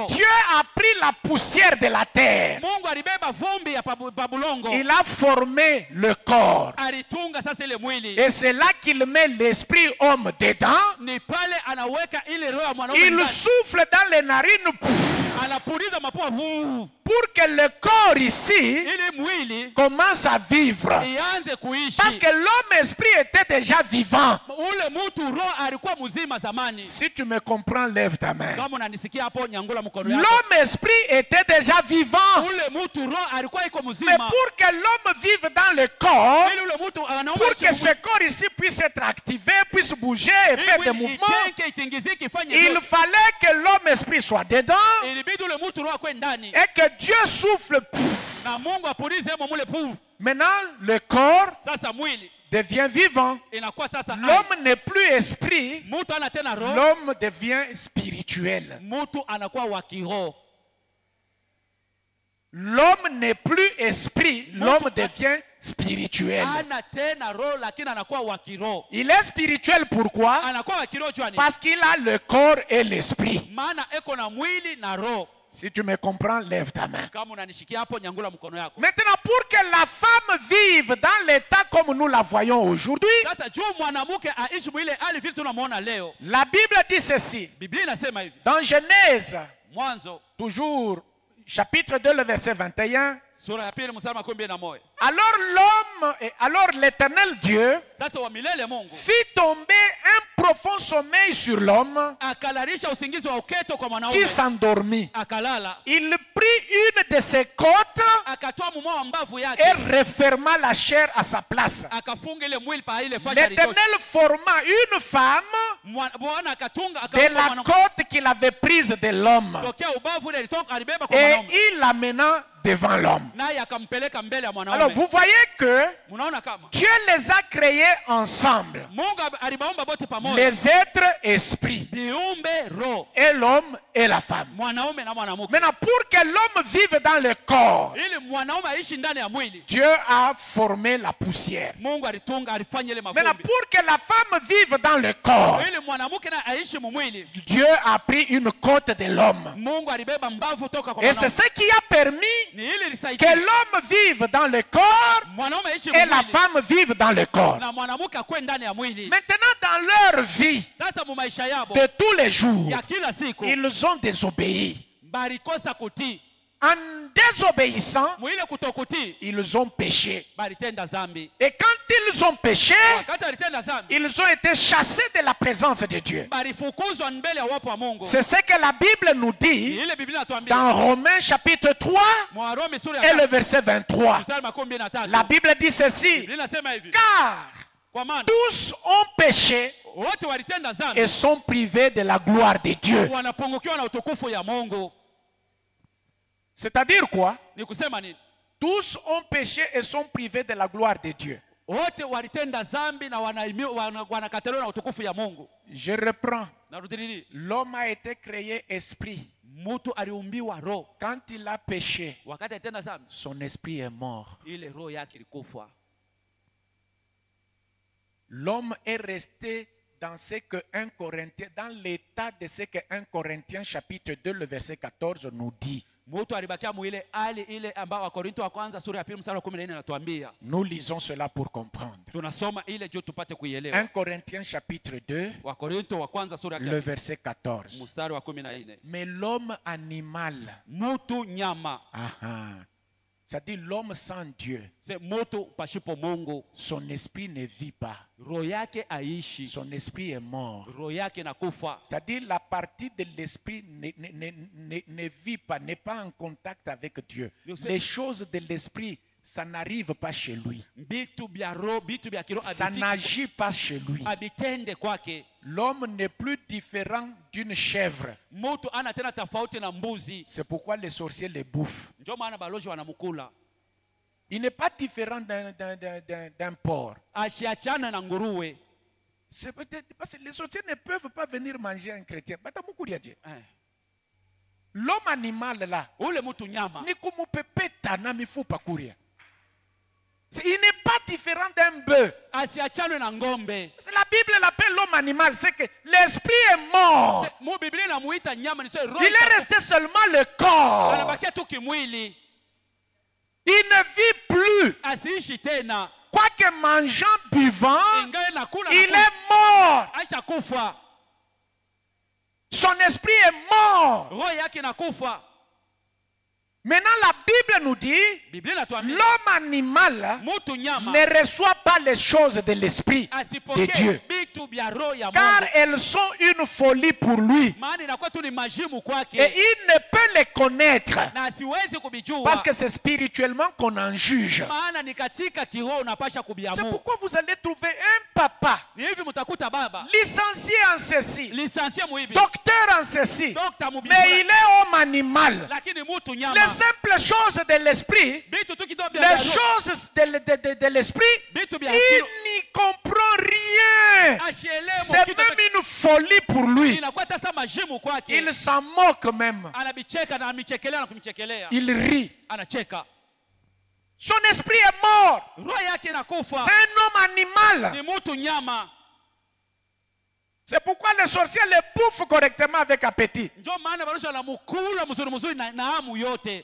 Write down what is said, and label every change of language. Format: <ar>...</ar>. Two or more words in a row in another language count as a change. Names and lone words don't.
<fr>Dieu a pris la poussière de la terre.</fr> <sw>Mungu alibeba vumbi ya pabulongo,</sw> <fr>Il a formé le corps.</fr> <sw>alitunga sasa ile mwili.</sw> <fr>Et c'est là qu'il met l'esprit homme dedans.</fr> <sw>Ni pale anaweka ile roho ya mwanaume</sw> <fr>Il</fr> <sw>ndani.</sw> <fr>souffle dans les narines</fr> <sw>Anapuliza mapua</sw> <fr>pour que le corps ici</fr> <sw>ili mwili</sw> <fr>commence à vivre.</fr> <sw>ianze kuishi.</sw> <fr>Parce que l'homme esprit était déjà vivant.</fr> <sw>Ule mtu roho alikuwa mzima zamani.</sw> <fr>Si tu me comprends, lève ta main.</fr> <sw>Kama unanisikia hapo, nyangula mkono yako.</sw> <fr>L'homme esprit était déjà vivant.</fr> <sw>Ule mtu roho alikuwa iko</sw> <fr>Mais</fr> <sw>mzima.</sw> <fr>pour que l'homme vive dans le corps,</fr> <sw>Ili ule mtu anaomba</sw> <fr>pour que ce corps ici puisse être activé, puisse bouger et faire des mouvements,</fr> <sw>itenge itingizike ifanye</sw> <fr>il</fr> <sw>vyote.</sw> <fr>fallait que l'homme esprit soit dedans</fr> <sw>Ilibidi ule mtu roho akwe ndani</sw> <fr>et que Dieu souffle.</fr> <sw>na Mungu apulize hemo mule puvu.</sw> <fr>Maintenant, le corps</fr> <sw>Sasa mwili</sw> <fr>devient vivant.</fr> <sw>inakuwa sasa hai.</sw> <fr>L'homme n'est plus esprit,</fr> <sw>Mtu ana tena roho,</sw> <fr>l'homme devient spirituel.</fr> <sw>mtu anakuwa wa kiroho.</sw> <fr>L'homme n'est plus esprit, l'homme devient spirituel.</fr> <sw>Ana tena roho lakini anakuwa wa kiroho.</sw> <fr>Il est spirituel pourquoi?</fr> <sw>Anakuwa wa kiroho jua nini?</sw> <fr>Parce qu'il a le corps et l'esprit.</fr> <sw>Maana eko na mwili na roho.</sw> <fr>Si tu me comprends, lève ta main.</fr> <sw>Kama unanishikia hapo, nyangula mkono yako.</sw> <fr>Maintenant, pour que la femme vive dans l'état comme nous la voyons aujourd'hui,</fr> <sw>Sasa juu mwanamke aishi mwile hali vile tunamuona leo.</sw> <fr>la Bible dit ceci.</fr> <sw>Biblia inasema hivi.</sw> <fr>Dans Genèse,</fr> <sw>Mwanzo</sw> <fr>toujours, chapitre 2, le verset 21.</fr> <sw>sura ya pili mstari wa 11.</sw> <fr>Alors l'Éternel Dieu</fr> <sw>Sasa wa milele Mungu</sw> <fr>fit tomber un profond sommeil sur l'homme</fr> <sw>akalalisha usingizi wa uketo kwa</sw> <fr>qui</fr> <sw>mwanaume,</sw> <fr>s'endormit.</fr> <sw>akalala.</sw> <fr>Il prit une de ses côtes</fr> <sw>akatoa mumo wa mbavu yake</sw> <fr>et referma la chair à sa place.</fr> <sw>akafunga ile mwili pa ile fashi alitosha.</sw> <fr>L'Éternel forma une femme</fr> <sw>Bwana akatunga</sw> <fr>de la côte qu'il avait prise de l'homme</fr> <sw>tokea ubavu ile ilitoka alibeba kwa</sw> <fr>et</fr> <sw>mwanaume</sw> <fr>il l'amena devant l'homme.</fr> <sw>naye akampeleka mbele ya</sw> <fr>Alors</fr> <sw>mwanaume.</sw> <fr>vous voyez que</fr> <sw>Mnaona kama</sw> <fr>Dieu les a créés ensemble,</fr> <sw>Mungu alibaumba bote pamoja,</sw> <fr>les êtres esprits,</fr> <sw>viumbe roho,</sw> <fr>et l'homme et la femme.</fr> <sw>mwanaume na mwanamke.</sw> <fr>Maintenant, pour que l'homme vive dans le corps,</fr> <sw>Ili mwanaume aishi ndani ya mwili,</sw> <fr>Dieu a formé la poussière.</fr> <sw>Mungu alitunga alifanya ile</sw> <fr>Maintenant,</fr> <sw>mavumbi.</sw> <fr>pour que la femme vive dans le corps,</fr> <sw>Ili mwanamke na aishi mwili,</sw> <fr>Dieu a pris une côte de l'homme.</fr> <sw>Mungu alibeba mbavu toka kwa</sw> <fr>Et c'est</fr> <sw>mwanaume.</sw> <fr>ce qui a permis</fr> <sw>Ni ili</sw> <fr>que</fr> <sw>lisaidia</sw> <fr>l'homme vive dans le corps</fr> <sw>mwanaume aishi</sw> <fr>et la</fr> <sw>mwili</sw> <fr>femme vive dans le corps.</fr> <sw>na mwanamke akwe ndani ya mwili.</sw> <fr>Maintenant, dans leur vie</fr> <sw>Sasa mu maisha yabo</sw> <fr>de tous les jours,</fr> <sw>ya kila siku</sw> <fr>ils ont désobéi.</fr> <sw>balikosa kutii.</sw> <fr>En désobéissant,</fr> <sw>Mwile kutokutii</sw> <fr>ils ont péché.</fr> <sw>balitenda zambi.</sw> <fr>Et quand ils ont péché,</fr> <sw>Wakati alitenda zambi</sw> <fr>ils ont été chassés de la présence de Dieu.</fr> <sw>balifukuzwa mbele ya uwepo wa Mungu.</sw> <fr>C'est ce que la Bible nous dit</fr> <sw>Ile Biblia inatuambia</sw> <fr>dans Romains chapitre 3</fr> <sw>Mwarumi sura</sw> <fr>et</fr> <sw>ya</sw> <fr>le verset 23.</fr> <sw>mstari makumi mbili na tatu.</sw> <fr>La Bible dit ceci:</fr> <sw>Biblia inasema hivi,</sw> <fr>car</fr> <sw>kwa maana</sw> <fr>tous ont péché</fr> <sw>wote walitenda zambi</sw> <fr>et sont privés de la gloire de Dieu.</fr> <sw>wanapungukiwa na utukufu ya Mungu.</sw> <fr>C'est-à-dire quoi?</fr> <sw>Ni kusema nini?</sw> <fr>Tous ont péché et sont privés de la gloire de Dieu.</fr> <sw>Wote walitenda zambi na wanakataliwa na utukufu ya Mungu.</sw> <fr>Je reprends.</fr> <sw>Narudilia,</sw> <fr>L'homme a été créé esprit.</fr> <sw>mtu aliumbiwa roho.</sw> <fr>Quand il a péché,</fr> <sw>Wakati alitenda zambi,</sw> <fr>son esprit est mort.</fr> <sw>ile roho yake ilikufa.</sw> <fr>L'homme est resté dans ce que 1 Corinthiens, dans l'état de ce que 1 Corinthiens chapitre 2 le verset 14 nous dit.</fr> <sw>Mtu alibakia mwile hali ile ambao Wakorinto wa kwanza sura ya pili mstari wa 14 anatuambia.</sw> <fr>Nous lisons cela pour comprendre.</fr> <sw>Tunasoma ile juu tupate</sw> <fr>1</fr> <sw>kuielewa.</sw> <fr>Corinthiens chapitre 2</fr> <sw>Wakorinto wa kwanza sura</sw> <fr>le</fr> <sw>ya</sw> <fr>verset 14.</fr> <sw>mstari wa 14.</sw> <fr>Mais l'homme animal,</fr> <sw>Mtu nyama,</sw> <fr>c'est-à-dire l'homme sans Dieu,</fr> <sw>se mtu pashipo Mungu,</sw> <fr>son esprit ne vit pas.</fr> <sw>roho yake aishi,</sw> <fr>Son esprit est mort.</fr> <sw>roho yake nakufa.</sw> <fr>C'est-à-dire la partie de l'esprit ne vit pas, n'est pas en contact avec Dieu. Les choses de l'esprit, ça n'arrive pas chez lui.</fr> <sw>Bitu bya roho, bitu bya kiroho</sw> <fr>Ça n'agit pas chez lui.</fr> <sw>abitende kwake.</sw> <fr>L'homme n'est plus différent d'une chèvre.</fr> <sw>Mtu ana tena tofauti na mbuzi.</sw> <fr>C'est pourquoi les sorciers les bouffent.</fr> <sw>Ndio maana balozi wanamkula.</sw> <fr>Il n'est pas différent d'un porc.</fr> <sw>Ashiachana na nguruwe.</sw> <fr>C'est peut-être parce que les sorciers ne peuvent pas venir manger un chrétien. L'homme animal là,</fr> <sw>Ule mtu nyama. ni kumupepeta na mifupa kuria.</sw> <fr>Il n'est pas différent d'un bœuf.</fr> <sw>Asiachane na ngombe.</sw> <fr>La Bible l'appelle l'homme animal, c'est que l'esprit est mort.</fr> <sw>Mu Biblia inamuita nyama ni roho.</sw> <fr>Il est resté seulement le corps.</fr> <sw>Anabakia tu kimwili.</sw> <fr>Il ne vit plus.</fr> <sw>Asiishi tena.</sw> <fr>Quoique mangeant, buvant,</fr> <sw>Ingawa nakula</sw> <fr>il est mort.</fr> <sw>Aisha kufa.</sw> <fr>Son esprit est mort.</fr> <sw>Roho yake nakufa.</sw> <fr>Maintenant, la Bible nous dit,</fr> <sw>Biblia inatuambia</sw> <fr>l'homme animal</fr> <sw>mtu nyama</sw> <fr>ne reçoit pas les choses de l'esprit de</fr> <sw>asipokee</sw> <fr>Dieu.</fr> <sw>bitu bya roho ya</sw> <fr>Car</fr> <sw>Mungu.</sw> <fr>elles sont une folie pour lui.</fr> <sw>Maana inakuwa tu ni majimu</sw> <fr>Et</fr> <sw>kwake</sw> <fr>il ne peut les connaître.</fr> <sw>na asiwezi kubijua.</sw> <fr>Parce que c'est spirituellement qu'on en juge.</fr> <sw>Maana ni katika kiroho unapasha</sw> <fr>C'est</fr> <sw>kubiamu.</sw> <fr>pourquoi vous allez trouver un papa</fr> <sw>Ni hivi mtakuta baba</sw> <fr>licencié en ceci,</fr> <sw>lisansie muibi,</sw> <fr>docteur en ceci,</fr> <sw>dokta mubibi,</sw> <fr>mais il est homme animal.</fr> <sw>lakini mtu nyama.</sw> <fr>Les simples choses de l'esprit,</fr> <sw>Bitu tu kidogo bya</sw> <fr>les</fr> <sw>roho.</sw> <fr>choses de l'esprit,</fr> <sw>Bitu bya</sw> <fr>il</fr> <sw>kiroho.</sw> <fr>n'y comprend rien.</fr> <sw>Ashielewe</sw> <fr>C'est</fr> <sw>kitu</sw> <fr>même une folie pour lui.</fr> <sw>inakuwa sasa majimu kwake.</sw> <fr>Il s'en moque même.</fr> <sw>Anabicheka na amichekelea na kumchekelea.</sw> <fr>Il rit.</fr> <sw>Anacheka.</sw> <fr>Son esprit est mort.</fr> <sw>Roho yake inakufa.</sw> <fr>C'est un homme animal.</fr> <sw>Ni mtu nyama.</sw> <fr>C'est pourquoi les sorciers les bouffent correctement avec appétit.</fr> <sw>Ndio maana balozi wanamkula mzuri mzuri na hamu yote.</sw>